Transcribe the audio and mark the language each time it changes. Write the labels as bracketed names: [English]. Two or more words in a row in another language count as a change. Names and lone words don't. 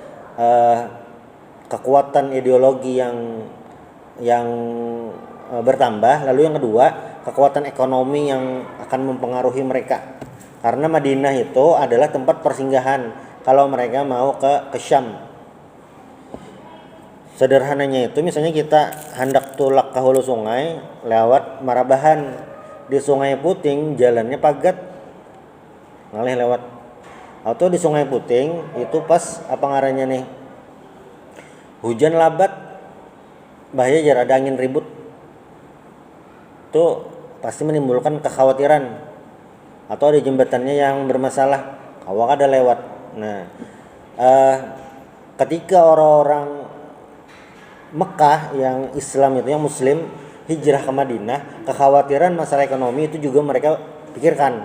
[Indonesian] Kekuatan ideologi yang bertambah, lalu yang kedua kekuatan ekonomi yang akan mempengaruhi mereka, karena Madinah itu adalah tempat persinggahan kalau mereka mau ke Syam. [Banjar] Sederhananya itu, misalnya kita hendak tulak ke hulu sungai lewat Marabahan, di Sungai Puting jalannya pagat, ngalih lewat. Atau di Sungai Puting itu pas apa ngarannya nih, hujan labat, bahaya jar, ada angin ribut, [Indonesian] itu pasti menimbulkan kekhawatiran. [Banjar] Atau ada jembatannya yang bermasalah, kawak ada lewat. [Indonesian] Nah, ketika orang-orang Mekah yang Islam itu, yang Muslim hijrah ke Madinah, kekhawatiran masalah ekonomi itu juga mereka pikirkan.